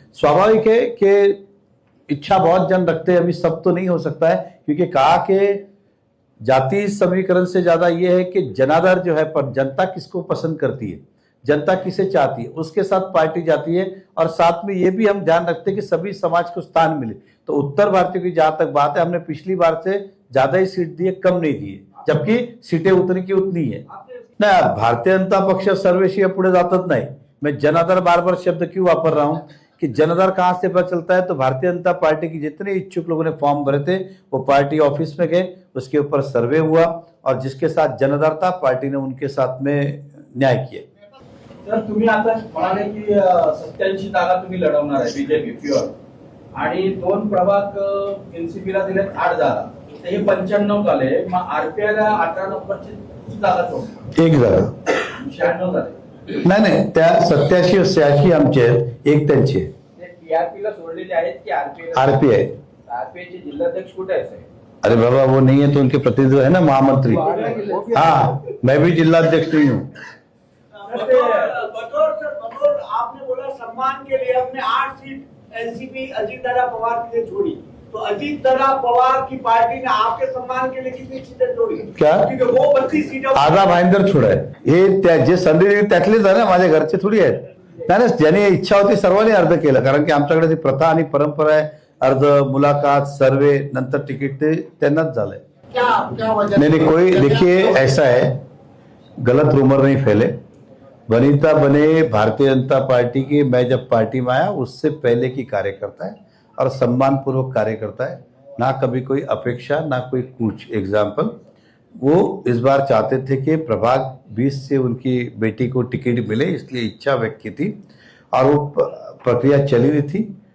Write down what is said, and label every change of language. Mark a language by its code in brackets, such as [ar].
[hi] स्वाभाविक है कि इच्छा बहुत जन रखते हैं, अभी सब तो नहीं हो सकता है, क्योंकि कहा कि जाति समीकरण से ज्यादा यह है कि जनाधार जो है, पर जनता किसको पसंद करती है, जनता किसे चाहती है, उसके साथ पार्टी जाती है। और साथ में ये भी हम ध्यान रखते हैं कि सभी समाज को स्थान मिले। तो उत्तर भारतीय की जहां तक बात है, हमने पिछली बार से ज्यादा ही सीट दिए, कम नहीं दिए, जबकि सीटें उतनी की उतनी है ना। [mr] भारतीय जनता पक्ष सर्वेशी पुढे जातच नाही। [hi] मैं जनाधार बार बार शब्द क्यों वापर रहा हूं कि जनाधार कहां से पता चलता है, तो भारतीय जनता पार्टी की जितने इच्छुक लोगों ने फॉर्म भरे थे वो पार्टी ऑफिस में गए, उसके ऊपर सर्वे हुआ और जिसके साथ जनाधार था पार्टी ने उनके साथ में न्याय किया। [mr] तर तुम्ही आता म्हणाले की 87 जागा तुम्ही लढवणार आहे बीजेपी प्युअर आणि 2 प्रभाग एनसीपीला दिलेत 8 जागा, तर हे 95 झाले। मग आरपीआय ला 18 नंबरची किती जागा सोडली? एक जागा 96 झाले। नाही, त्या 87 86 आमचे आहेत, एक त्यांची आहे, टीआरपी ला सोडलेले आहेत की आरपीआय? आरपीआय। आरपीआय चे जिल्हाध्यक्ष कुठे आहेत साहेब? [hi] अरे बाबा, वो नहीं है तो उनके प्रतिनिधि है ना, महामंत्री। हाँ, मैं भी जिलाध्यक्ष नहीं हूँ। बतौर आपने बोला सम्मान के लिए अपने 8 सीट एनसीपी अजीत दादा पवार के लिए छोड़ी, तो अजीत दादा पवार की पार्टी ने आपके सम्मान के लिए कितनी सीटें छोड़ी? क्या? क्योंकि वो 32 सीटों [mr] आधा भाईंदर छोडाय, हे जे संधी त्यातलेच आहे ना, माझ्या घरचे थोडी आहेत। नाही ना, ज्याने इच्छा होती सर्वांनी अर्ज केलं, कारण की आमच्याकडे ती प्रथा आणि परंपरा आहे, अर्ज, मुलाकात, सर्वे, नंतर तिकीट ते त्यांनाच झालंय। [hi] क्या वजह? नहीं, कोई, देखिए ऐसा है, गलत रूमर नहीं फैले। वनिता बने भारतीय जनता पार्टी की, मैं जब पार्टी में आया उससे पहले की कार्यकर्ता है और सम्मान पूर्वक कार्यकर्ता है, ना कभी कोई अपेक्षा ना कोई कुछ। एग्जाम्पल, वो इस बार चाहते थे कि प्रभाग 20 से उनकी बेटी को टिकट मिले, इसलिए इच्छा व्यक्त की थी और वो प्रक्रिया चली रही थी।